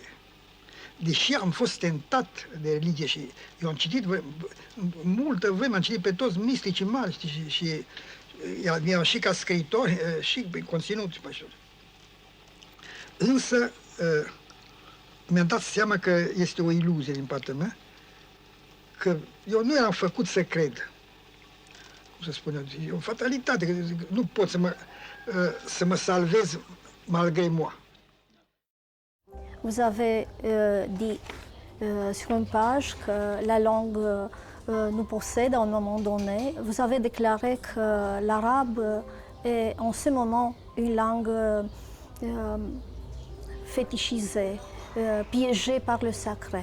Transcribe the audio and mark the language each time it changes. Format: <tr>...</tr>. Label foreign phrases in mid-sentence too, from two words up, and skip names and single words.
<ro>Deși am fost tentat de religie și eu am citit multă vreme, am citit pe toți misticii mari, știi, și mi-au și ca scriitori, și pe conținut, și pe așa. Însă mi-am dat seama că este o iluzie din partea mea, că eu nu eram făcut să cred. Cum să spun eu, e o fatalitate, că nu pot să mă salvez</ro> <fr>malgré moi. Vous avez dit sur une page que la langue nous possède à un moment donné. Vous avez déclaré que l'arabe est en ce moment une langue fétichisée, piégée par le sacré.</fr>